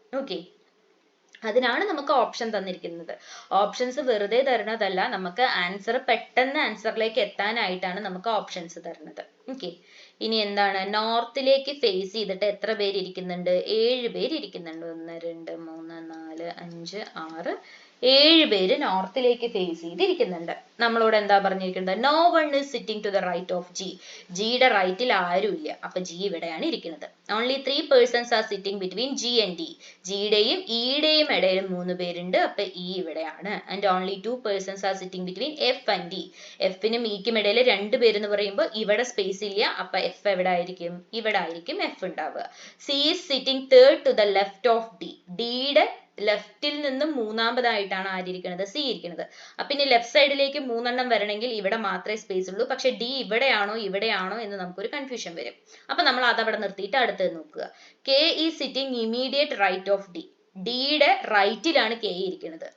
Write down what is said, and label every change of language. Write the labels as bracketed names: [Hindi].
[Malayalam] Okay, അതിനാണ് നമുക്ക് option തന്നിരിക്കുന്നത്. ഓപ്ഷൻസ് വെറുതെ തരുന്നതല്ല, നമുക്ക് ആൻസർ പെട്ടെന്ന് ആൻസറിലേക്ക് എത്താനായിട്ടാണ് നമുക്ക് ഓപ്ഷൻസ് തരുന്നത്. ഓക്കെ, ഇനി എന്താണ്, നോർത്തിലേക്ക് ഫേസ് ചെയ്തിട്ട് എത്ര പേര് ഇരിക്കുന്നുണ്ട്? 7 പേര് ഇരിക്കുന്നുണ്ട്. 1 2 3 4 5 6 7 പേര് നോർത്തിലേക്ക് ഫേസ് ചെയ്തിരിക്കുന്നുണ്ട്. നമ്മളോട് എന്താ പറഞ്ഞിരിക്കുന്നത്? [English] No one is sitting to the right of G. [Malayalam] ജിയുടെ റൈറ്റിൽ ആരും ഇല്ല. അപ്പൊ ജി ഇവിടെയാണ് ഇരിക്കുന്നത്. [English] Only 3 persons are sitting between G and D. [Malayalam] ജിയുടെയും ഇയുടെയും ഇടയിൽ 3 പേരുണ്ട്. അപ്പൊ ഇ ഇവിടെയാണ്. [English] And only 2 persons are sitting between F and D. [Malayalam] എഫിനും ഇക്കും ഇടയിൽ 2 പേരെന്ന് പറയുമ്പോൾ ഇവിടെ സ്പേസ് ഇല്ല. അപ്പൊ എഫ് എവിടെ ആയിരിക്കും? ഇവിടെ ആയിരിക്കും എഫ് ഉണ്ടാവുക. [English] C is sitting third to the left of D. [Malayalam] ഡിയുടെ ലെഫ്റ്റിൽ നിന്നും മൂന്നാമതായിട്ടാണ് ആരിയിരിക്കുന്നത്? സി ഇരിക്കുന്നത്. അപ്പൊ ഇനി ലെഫ്റ്റ് സൈഡിലേക്ക് 3 എണ്ണം വരണമെങ്കിൽ ഇവിടെ മാത്രമേ സ്പേസ് ഉള്ളൂ. പക്ഷെ ഡി ഇവിടെയാണോ ഇവിടെയാണോ എന്ന് നമുക്കൊരു കൺഫ്യൂഷൻ വരും. അപ്പൊ നമ്മൾ അതവിടെ നിർത്തിയിട്ട് അടുത്തത് നോക്കുക. [English] K is sitting immediate right of D. [Malayalam] ഡിയുടെ റൈറ്റിലാണ് കെ ഇരിക്കുന്നത്.